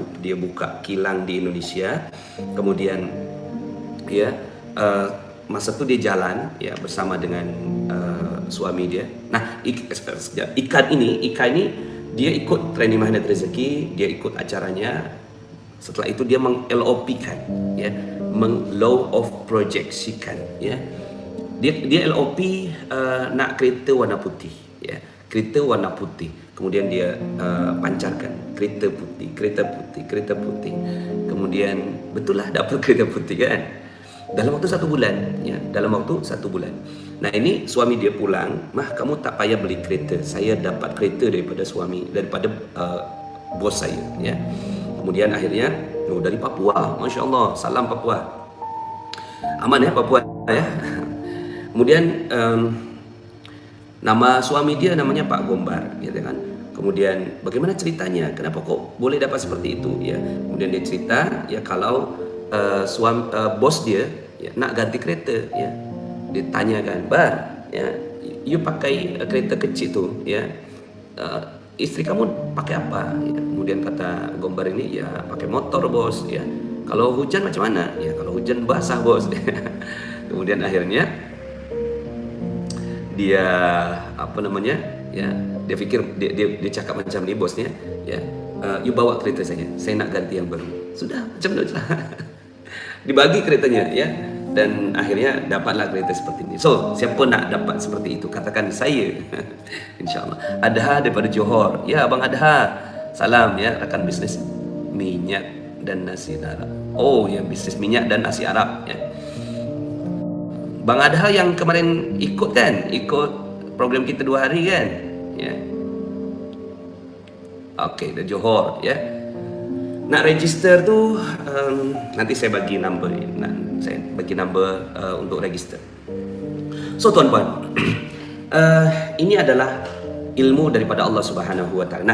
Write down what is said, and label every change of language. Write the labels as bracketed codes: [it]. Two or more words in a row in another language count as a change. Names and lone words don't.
[ms] Dia buka kilang di Indonesia. Kemudian, ya, masa itu dia jalan, ya, bersama dengan suami dia. Nah, Ika ini dia ikut training magnet rezeki, dia ikut acaranya. Setelah itu dia meng-LOP-kan, ya, meng- [en] law of projection, [ms] ya. Dia LOP nak kereta warna putih, ya, kereta warna putih. Kemudian dia pancarkan kereta putih. Kemudian betul lah dapat kereta putih, kan? Dalam waktu 1 bulan, ya, dalam waktu 1 bulan. Nah, ini suami dia pulang, "Mah, kamu tak payah beli kereta. Saya dapat kereta daripada bos saya," ya. Kemudian akhirnya, dari Papua, [ar] ما شاء الله, [ms] salam Papua. Aman, ya, Papua, ya. Kemudian nama suami dia namanya Pak Gombar, gitu kan. kemudian bagaimana ceritanya, kenapa kok boleh dapat seperti itu ya. Kemudian dia cerita ya kalau bos dia ya, nak ganti kereta ya. Dia tanyakan, "Bar, ya, you pakai kereta kecil tu ya, isteri kamu pakai apa?" Ya, kemudian kata Gombar ini, "Ya pakai motor bos ya. Kalau hujan macam mana?" "Ya kalau hujan basah bos." Kemudian akhirnya dia ya, dia pikir dia cakap macam ni bosnya ya, "You bawa kereta saya nak ganti yang baru." Sudah macam tu lah. Dibagi keretanya ya, dan akhirnya dapatlah kereta seperti ini. So siapa nak dapat seperti itu, katakan saya. InsyaAllah. Adha daripada Johor. Ya Abang Adha, salam ya, rekan bisnis minyak dan nasi Arab. Oh ya, bisnis minyak dan nasi Arab ya. Bang Adha yang kemarin ikut kan, ikut program kita 2 hari kan ya. Okey, dari Johor ya. Nak register tu nanti saya bagi number, untuk register. So tuan-tuan, ini adalah ilmu daripada Allah [ar] سبحانه وتعالى.